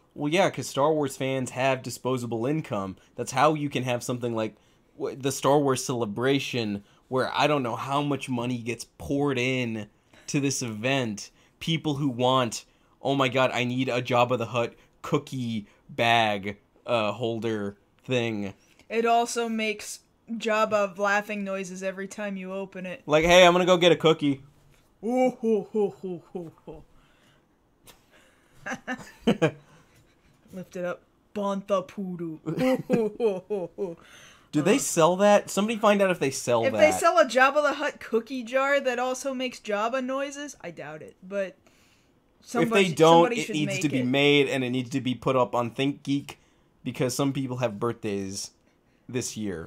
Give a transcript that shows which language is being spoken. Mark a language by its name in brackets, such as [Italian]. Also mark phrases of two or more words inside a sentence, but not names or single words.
[English] Well, yeah, because Star Wars fans have disposable income. That's how you can have something like the Star Wars Celebration, where I don't know how much money gets poured in to this event. People who want, oh my god, I need a Jabba the Hutt cookie bag holder thing. It also makes Jabba laughing noises every time you open it. Like, hey, I'm gonna go get a cookie. Oh, ho, ho, ho, ho, ho. Lift it up. Bantha Poodoo. Ho, ho, ho, ho, ho. Do they sell that? Somebody find out if they sell If that. they sell a Jabba the Hutt cookie jar that also makes Jabba noises, I doubt it. But if they don't, it should needs make to be it. made, and it needs to be put up on ThinkGeek, because some people have birthdays this year.